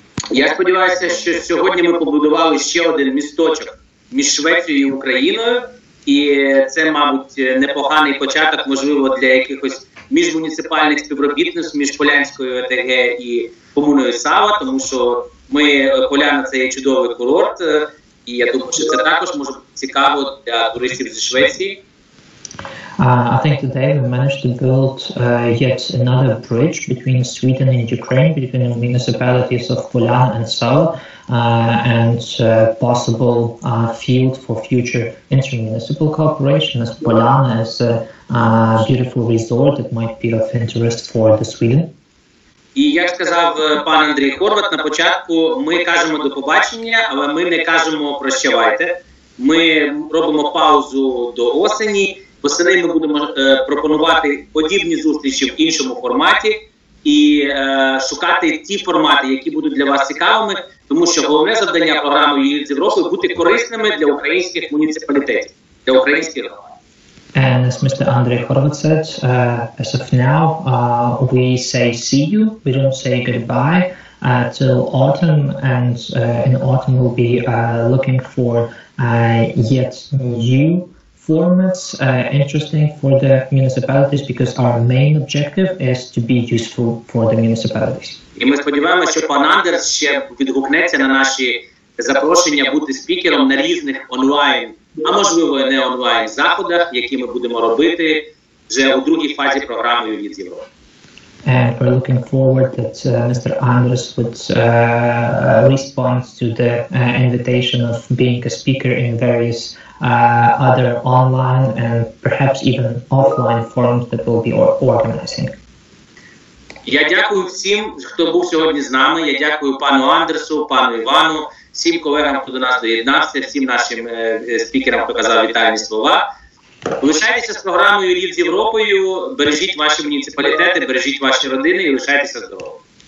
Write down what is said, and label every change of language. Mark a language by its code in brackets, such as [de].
[uk] Я сподіваюся, що сьогодні ми побудували ще один місточок між Швецією і Україною, і це, мабуть, непоганий початок, можливо, для якихось міжмуніципальних співробітництв між Полянською ОТГ і комуною Сала, тому що Поляна – це є чудовий курорт, і я думаю, що це також може бути цікаво для туристів зі Швеції. [en] I think today we managed to build yet another bridge between Sweden and Ukraine, between the municipalities of Polyana and Sala, and possible field for future intermunicipal cooperation, as Polyana is a beautiful resort that might be of interest for the Sweden. [uk] І як сказав пан Андрей Хорват на початку, ми кажемо до побачення, але ми не кажемо прощавайте. Ми робимо паузу до осені. Восени ми будемо пропонувати подібні зустрічі в іншому форматі і шукати ті формати, які будуть для вас цікавими, тому що головне завдання програми GIZ Європою – бути корисними для українських муніципалітетів, для українських громад. [en] And as Mr. Andrej Horvat said, as of now, we say see you, we don't say goodbye till autumn, and in autumn we'll be looking for yet new formats interesting for the municipalities, because our main objective is to be useful for the municipalities. [uk] І ми сподіваємося, що пан Андерс ще відгукнеться на наші запрошення бути спікером на різних онлайн, а можливо і не онлайн заходах, які ми будемо робити вже у другій фазі програми GIZ Європи. [en] And we're looking forward that Mr. Anders would respond to the invitation of being a speaker in various other online and perhaps even offline forums that we'll be organizing. [uk] Я дякую всім, хто був сьогодні з нами. Я дякую пану Андерсу, пану Івану, всім колегам, хто до нас доєднався, всім нашим спікерам, хто казав вітальні слова. Лишайтеся з програмою «GIZ з Європою», бережіть ваші муніципалітети, бережіть ваші родини і лишайтеся здорові.